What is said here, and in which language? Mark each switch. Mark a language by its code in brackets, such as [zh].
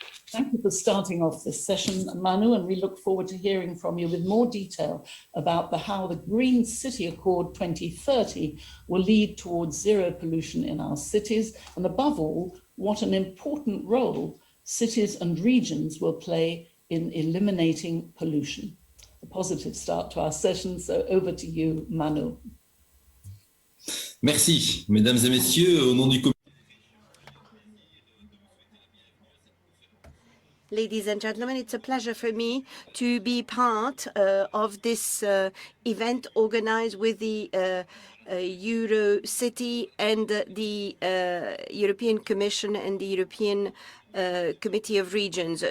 [en] Thank you for starting off this session, Manu, and we look forward to hearing from you with more detail about how the Green City Accord 2030 will lead towards zero pollution in our cities, and above all, what an important role cities and regions will play in eliminating pollution. A positive start to our session, so over to you, Manu. [fr] Merci, mesdames et messieurs, au nom du comité. [en] Ladies and gentlemen, it's a pleasure for me to be part of this event organized with the Eurocity and the European Commission and the European Committee of Regions.